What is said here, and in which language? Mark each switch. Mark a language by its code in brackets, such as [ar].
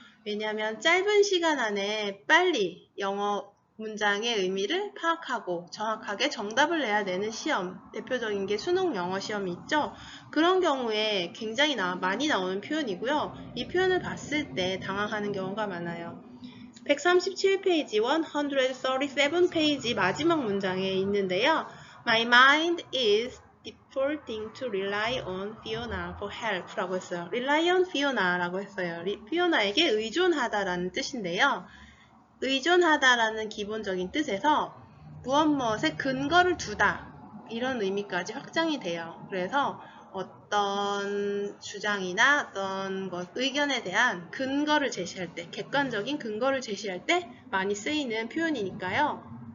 [ko] 왜냐하면 짧은 시간 안에 빨리 영어 문장의 의미를 파악하고 정확하게 정답을 내야 되는 시험, 대표적인 게 수능 영어 시험이 있죠. 그런 경우에 굉장히 많이 나오는 표현이고요. 이 표현을 봤을 때 당황하는 경우가 많아요. 137페이지, 137페이지 마지막 문장에 있는데요. [en] My mind is defaulting to rely on Fiona for help [ko] 라고 했어요. [en] rely on Fiona라고 했어요. [ko] 피오나에게 의존하다라는 뜻인데요. 의존하다라는 기본적인 뜻에서 무엇무엇에 근거를 두다 이런 의미까지 확장이 돼요. 그래서 어떤 주장이나 어떤 의견에 대한 근거를 제시할 때, 객관적인 근거를 제시할 때 많이 쓰이는 표현이니까요.